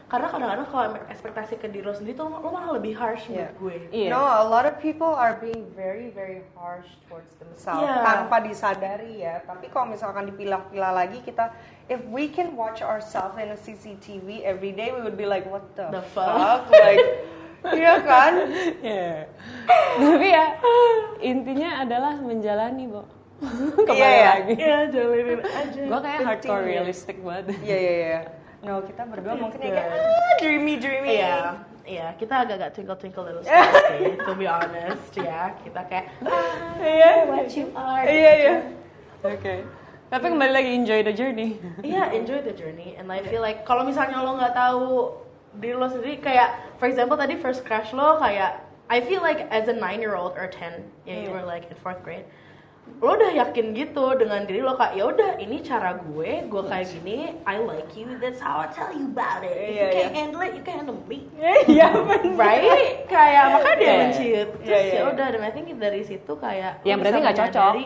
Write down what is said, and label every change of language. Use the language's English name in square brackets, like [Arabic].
[Indonesian] Karena kadang-kadang kalau ekspektasi ke diri lo sendiri tuh lo malah lebih harsh menurut gue. [English] No, a lot of people are being very, very harsh towards themselves [Indonesian] tanpa disadari ya. Tapi kalau misalkan dipilah-pilah lagi, kita, [English] if we can watch ourselves in a CCTV every day, we would be like, what the fuck? [Indonesian] Like, iya kan? Tapi ya intinya adalah menjalani, Bo. Kembali lagi. Jalanin aja. Gue kayak [English] hardcore realistic [Indonesian] banget. No, kita berdua mungkin ya kayak dreamy. Iya, kita agak-agak [English] twinkle little stars [Indonesian] sih, [English] to be honest [Indonesian] ya. Kita kayak [English] what you are. Okay. [Indonesian] Tapi kembali lagi, [English] enjoy the journey. Enjoy the journey. And I feel like [Indonesian] kalau misalnya lo nggak tahu diri lo sendiri, kayak [English] for example [Indonesian] tadi [English] first crush [Indonesian] lo, kayak [English] I feel like as a 9-year-old or 10, you were like in 4th grade. [Indonesian] Lo udah yakin gitu dengan diri lo, kayak ya udah ini cara gue kayak gini, [English] I like you, that's how I tell you about it. If you can't handle it, you can't handle me. Right? [Indonesian] Kayak makanya dia menciut. Terus ya udah, dan [English] I think [Indonesian] dari situ kayak yang berarti nggak cocok.